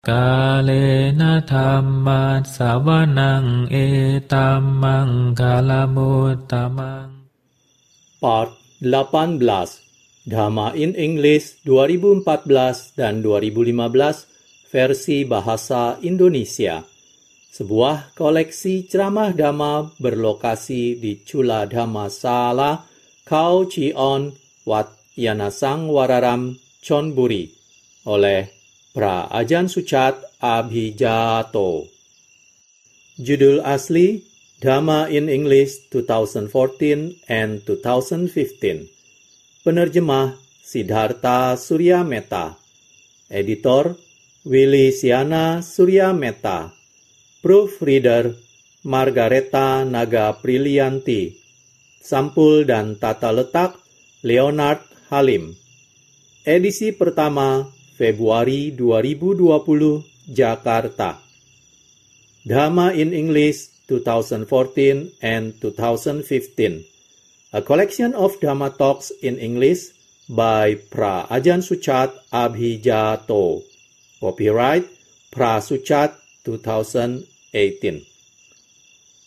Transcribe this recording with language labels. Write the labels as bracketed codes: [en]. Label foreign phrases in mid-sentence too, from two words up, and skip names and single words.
[pi] Kalena dhamma sawanang etamang kalamutamang. [id] Part 18 Dhamma in English 2014 dan 2015 versi bahasa Indonesia. Sebuah koleksi ceramah Dhamma berlokasi di Chula Dhamma Sala, Khao Chion, Wat Yanasang Wararam, Chonburi oleh Pra Ajahn Suchat Abhijato. Judul asli Dhamma in English 2014 and 2015. Penerjemah Siddhartha Suryameta. Editor Willy Siana Suryameta. Proofreader Margareta Naga Prilianti. Sampul dan tata letak Leonard Halim. Edisi pertama Februari 2020, Jakarta. [en] Dhamma in English 2014 and 2015. A collection of Dhamma talks in English by Pra Ajahn Suchat Abhijato. Copyright Pra Suchat 2018.